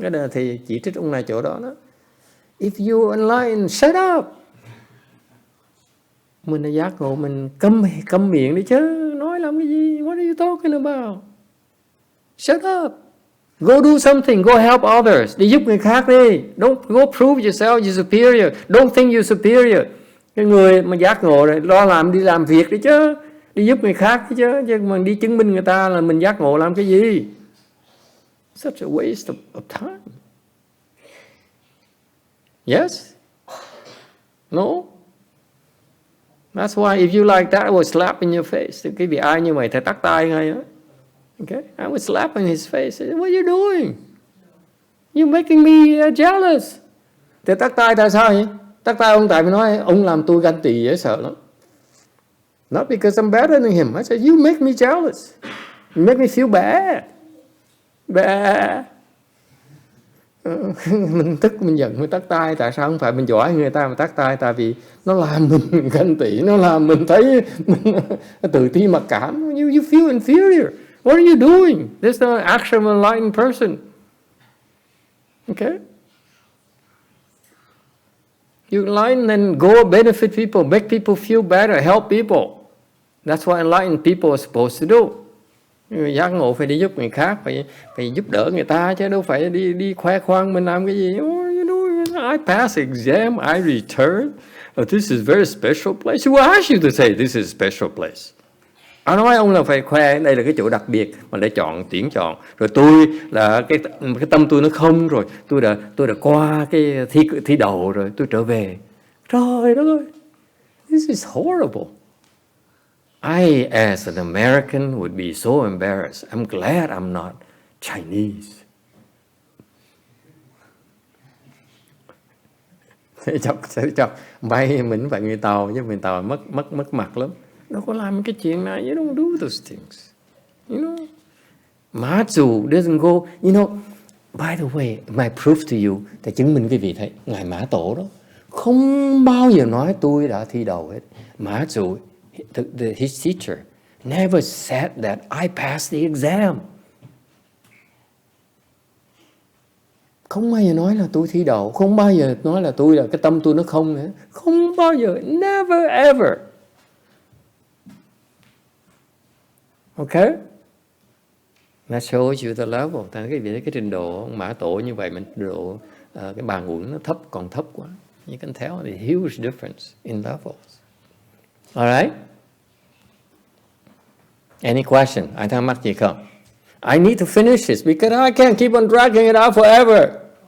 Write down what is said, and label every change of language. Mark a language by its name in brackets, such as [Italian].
[Vietnamese] Cái đó thì chỉ trích ông này chỗ đó đó. [English] If you enlightened, shut up. [Vietnamese] Mình là giác ngộ, mình câm miệng đi chứ. Nói làm cái gì? [English] What are you talking about? Shut up. Go do something. Go help others. [Vietnamese] Đi giúp người khác đi. [English] Don't go prove yourself you're superior. Don't think you're superior. [Vietnamese] Cái người mà giác ngộ rồi, đi làm việc đi chứ. Đi giúp người khác chứ mà đi chứng minh người ta là mình giác ngộ làm cái gì? [English] Such a waste of time. Yes? No? That's why if you like that, I would slap in your face. [Vietnamese] Thì cái vị ai như vậy thì tắt tay ngay đó. [English] Okay? I would slap in his face. What are you doing? You're making me jealous. [Vietnamese] Thì tắt tay tại sao vậy? Tắt tay ông tại vì nói ông làm tôi ganh tị dễ sợ lắm. [English] Not because I'm better than him. I said, you make me jealous. You make me feel bad. Bad. [Vietnamese] Mình tức, mình giận, mình tắt tay. Tại sao không phải mình giỏi người ta mà tắt tay? Tại vì nó làm mình ganh tị. Nó làm mình thấy mình tự ti mặc cảm. [English] You feel inferior. What are you doing? This is not an actual enlightened person. Okay? You enlighten and go benefit people, make people feel better, help people. That's what enlightened people are supposed to do. [Vietnamese] Giác ngộ phải đi giúp người khác, phải giúp đỡ người ta chứ đâu phải đi khoe khoang mình làm cái gì. [English] Oh, you know, I pass exam, I return. Oh, this is very special place. Who asked you to say this is a special place? [Vietnamese] Nói ông là phải khoe đây là cái chỗ đặc biệt mà để tuyển chọn. Rồi tôi là cái tâm tôi nó không rồi, tôi đã qua cái thi đầu rồi, tôi trở về. Trời đất ơi, [English] this is horrible. I, as an American, would be so embarrassed. I'm glad I'm not Chinese. [Vietnamese] Chọc, bay mình phải người Tàu chứ người Tàu mất mặt lắm. Đâu có làm cái chuyện này. [English] You don't do those things. You know, MaZu doesn't go. You know, by the way, my proof to you, [Vietnamese] để chứng minh cái vị thấy ngài Mã Tổ đó không bao giờ nói tôi đã thi đầu hết. [English] MaZu, his teacher, never said that I passed the exam. [Vietnamese] Không bao giờ nói là tôi thi đầu, không bao giờ nói là tôi là cái tâm tôi nó không nữa. Không bao giờ, [English] never ever. Okay? That shows you the level. [Vietnamese] Tại cái trình độ Mã Tổ như vậy, mình độ cái bàn uẩn nó còn thấp quá. [English] You can tell the huge difference in levels. All right? Any question? [Vietnamese] Ai thắc mắc gì không? [English] I need to finish this because I can't keep on dragging it out forever.